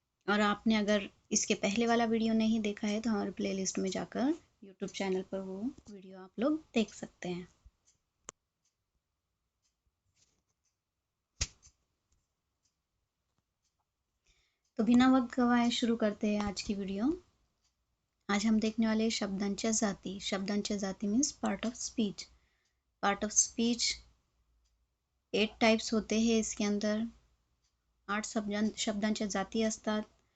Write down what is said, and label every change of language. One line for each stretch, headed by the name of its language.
Hindi: और आपने अगर इसके पहले वाला वीडियो नहीं देखा है तो हमारे प्लेलिस्ट में जाकर यूट्यूब चैनल पर वो वीडियो आप लोग देख सकते हैं। तो बिना वक्त गवाए शुरू करते हैं आज की वीडियो। आज हम देखने वाले शब्दांच्या जाती।
English: शब्दांच्या जाती means part of speech.
Hindi: Part of speech 8 types होते हैं। इसके अंदर
Marathi: 8 शब्दांच्या जाती असतात।